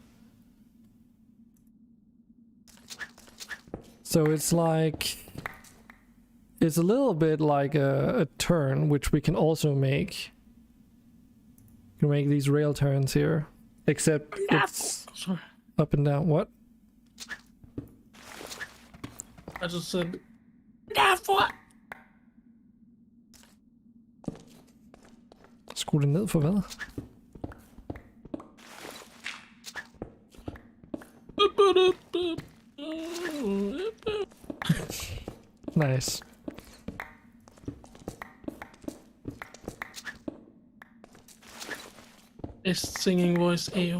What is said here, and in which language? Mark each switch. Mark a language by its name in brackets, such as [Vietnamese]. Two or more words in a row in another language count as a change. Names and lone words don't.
[English] So it's like, it's a little bit like a turn, which we can also make. You can make these rail turns here, except it's Sorry. up and down. What? I just said derfor. [Danish] Skru det ned for hvad? [English] Nice. Best singing voice, AO.